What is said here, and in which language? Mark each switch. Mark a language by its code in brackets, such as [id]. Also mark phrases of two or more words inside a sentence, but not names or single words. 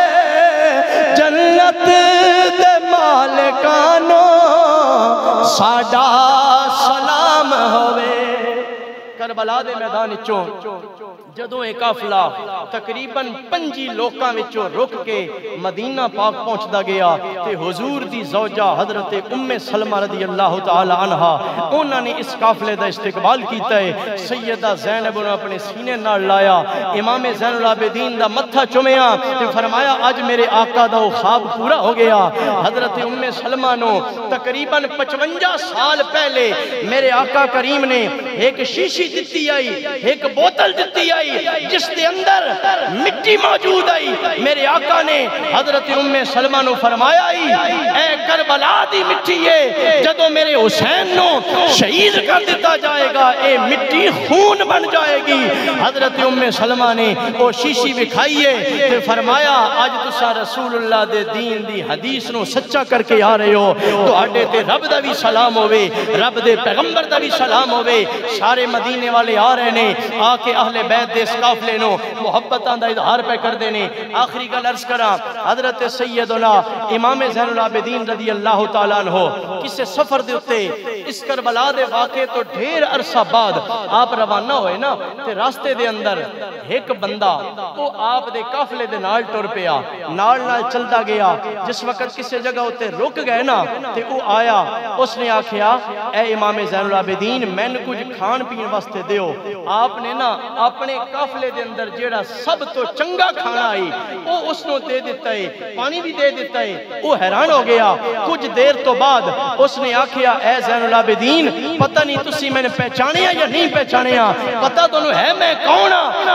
[pa] جنت دے مالکانو ساڑا سلام ہووے کربلا دے میدان چوں جدوں ایک قافلہ تقریباً 5 لوکاں وچوں رک کے مدینہ پاک پہنچدا گیا تے حضور دی زوجہ حضرت ام سلمہ [ar] رضی اللہ تعالی عنہا [pa] انہاں نے اس قافلے دا استقبال کیتا ہے سیدہ زینب نے اپنے سینے نال لایا امام زین العابدین دا متھا چومیا تے فرمایا اج میرے آقا دا خواب پورا ہو گیا حضرت ام سلمہ نو تقریباً 55 سال پہلے میرے آقا کریم نے ایک شیشی دتی آئی ایک بوتل دتی آئی آئی جس دے اندر مٹی موجود آئی. میرے آقا نے حضرت ام سلمہ نو فرمایا اے کربلا دی مٹی ہے جدو میرے حسین نو شہید کر دیتا جائے گا اے مٹی خون بن جائے گی. حضرت ام سلمہ نے وہ شیشی بکھائیے تے فرمایا آج تسا رسول اللہ دے دین دی حدیث نو سچا کر کے آ رہے ہو تو آڈے تے رب دا بھی سلام ہوئے, رب دے پیغمبر دا بھی سلام ہوئے. سارے مدینے والے آ رہے نے, آ کے اہل بیت دے اس قافلے نو محبتاں دا اظہار پہ کر دینے. آخری گل عرض کراں حضرت سیدنا امام زین العابدین [ar] رضی اللہ تعالیٰ عنہ [pa] کسے سفر دے اتے اس کربلا دے واقعے تو ڈھیر عرصہ بعد آپ روانہ ہوئے نا تے راستے دے اندر ایک بندہ وہ آپ دے قافلے دے نال ٹر پیا, نال چلدا گیا. جس وقت کسے جگہ ہوتے رک گئے نا تے وہ آیا, اس نے آکھیا اے امام زین العابدین میں نے کچھ کھان پین واسطے دیو. آپ نے نا اپنے قافلے دے اندر جیڑا سب تو چنگا کھانا آئی وہ اس نو دے دیتا ہے, پانی بھی دے دیتا ہے. وہ حیران ہو گیا. کچھ دیر تو بعد اس نے آکھیا اے زین العابدین پتہ نہیں تسی میں نے پہچانیا یا نہیں پہچانیا, پتہ تو ہے میں کون ہاں.